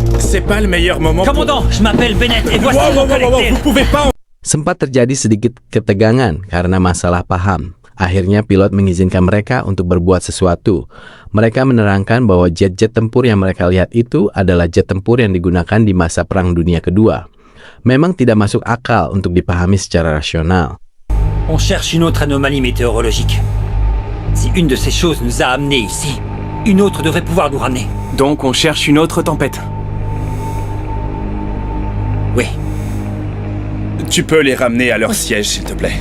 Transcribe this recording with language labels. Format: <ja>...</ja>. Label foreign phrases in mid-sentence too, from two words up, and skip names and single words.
<fr>C'est pas le meilleur moment Commandant, je m'appelle Bennett et voici mon collectif. Vous pouvez pas...</fr> <id>Sempat terjadi sedikit ketegangan karena masalah paham. Akhirnya pilot mengizinkan mereka untuk berbuat sesuatu. Mereka menerangkan bahwa jet-jet tempur yang mereka lihat itu adalah jet tempur yang digunakan di masa Perang Dunia Kedua. Memang tidak masuk akal untuk dipahami secara rasional.</id> <fr>On cherche une autre anomalie météorologique. Si une de ces choses nous a amenés ici, une autre devrait pouvoir nous ramener. Donc on cherche une autre tempête. Oui. Tu peux les ramener à leur siège, s'il te plaît.</fr>